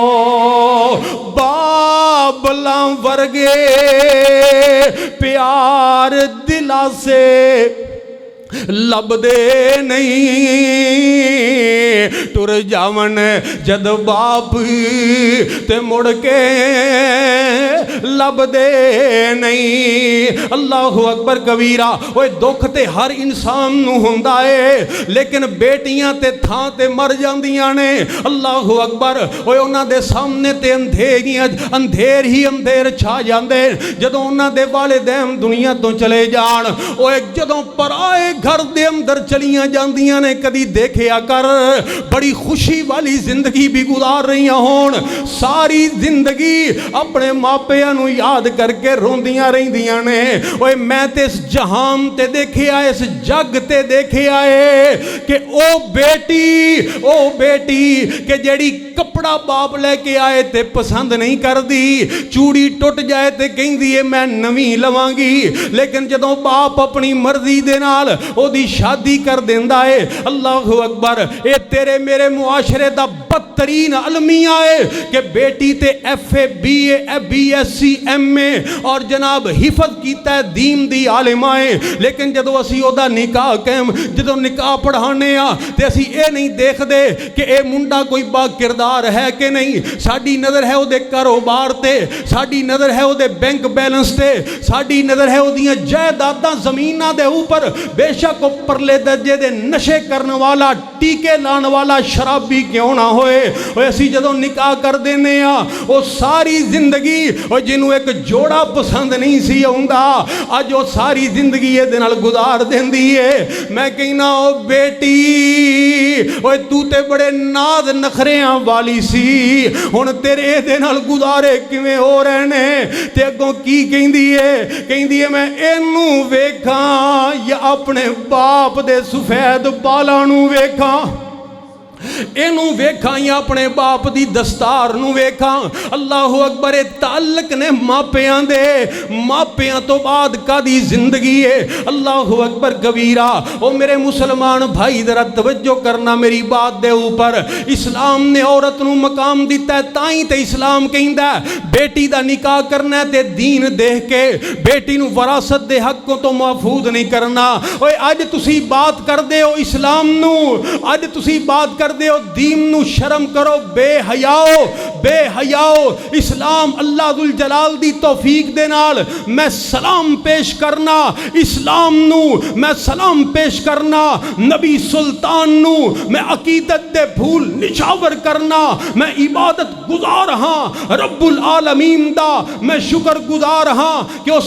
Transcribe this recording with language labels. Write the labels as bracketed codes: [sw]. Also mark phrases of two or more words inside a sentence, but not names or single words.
[pa] بابلاں ورگے پیار دلا سے لب دے نہیں، ٹر جاون جد باپ تے مڑ کے لب دے نہیں۔ [ar] اللہ اکبر کبیرہ۔ [pa] اوہ دکھ تے ہر انسان نو ہوندا ہے، لیکن بیٹیاں تے تھاں تے مر جاندیاں نے۔ [ar] اللہ اکبر۔ [pa] اوہ انہاں دے سامنے تے اندھیر ہی اندھیر چھا جاندے جدوں انہاں دے والدین دنیا تو چلے جان۔ اوہ جدوں پرائے گھر دے اندر چلیاں جاندیاں نے کدی دیکھیا کر بڑی خوشی والی زندگی بھی گزار رہی ہون ساری زندگی اپنے ماپیاں نو یاد کر کے روندیاں رہندیاں نے اوے میں تے اس جہان تے دیکھیا اس جگ تے دیکھیا ہے کہ او بیٹی کہ جیڑی کپڑا باپ لے کے آئے تے پسند نہیں کر دی چوڑی ٹوٹ جائے تے کہیں دیئے میں نویں لواں گی لیکن جدوں باپ اپنی مرضی دے نال او دی شادی کر دیندہ ہے [ar] اللہ اکبر [pa] اے تیرے میرے معاشرے دا بدترین المیہ ہے کہ بیٹی تے ایف اے بی اے بی ایس سی ایم اے اور جناب حفظ کیتا ہے دین دی عالمائیں لیکن جدوں اسی او دا نکاح کہم جدوں نکاح پڑھانے تے اسی اے نہیں دیکھ دے کہ اے منڈا کوئی با کردار ہے کہ نہیں ساڈی نظر ہے او دے کاروبار تے ساڈی نظر ہے او دے بینک بیلنس تے ساڈی نظر ہے او دیاں جائیداداں زمیناں دے اوپر بے شک او پرلے درجے دے نشے کرنے والا ٹیکے لان والا شرابی کیوں نہ ہوئے اسی جدوں نکاح کر دینے او ساری زندگی او جنوں ایک جوڑا پسند نہیں سی ہوندا اج او ساری زندگی اے دے نال گزار دیندی ہے میں کہنا او بیٹی اوے تو تے بڑے ناز نخریاں والی سی ہن تیرے دے نال گزارے کیویں ہو رہے نے تے اگوں کی کہندی ہے میں اینوں ویکھاں یا اپنے باپ دے سفید بالاں نوں ویکھاں اینوں ویکھاں یا اپنے باپ دی دستار نوں ویکھاں [ar] اللہ اکبر [pa] تعلق نے ماپیاں تو بعد کدی زندگی ہے اللہ [ar] اکبر کبیرہ [pa] او میرے مسلمان بھائی ذرا توجہ کرنا میری بات دے اوپر اسلام نے عورت نوں مقام دیتا ہے تائیں تے اسلام کہندا ہے بیٹی دا نکاح کرنا ہے تے دین دیکھ کے بیٹی نوں وراثت دے حقوں تو محفوظ نہیں کرنا اوے اج تسی بات کر دے ہو اسلام نوں اج تسی بات کر دے ہو دین نو شرم کرو بے حیاؤ اسلام اللہ ذوالجلال دی توفیق دے نال میں سلام پیش کرنا اسلام نو میں سلام پیش کرنا نبی سلطان نو میں عقیدت دے پھول نچھاور کرنا میں عبادت گزار ہاں [ar] رب العالمین [pa] دا میں شکر گزار ہاں کہ اس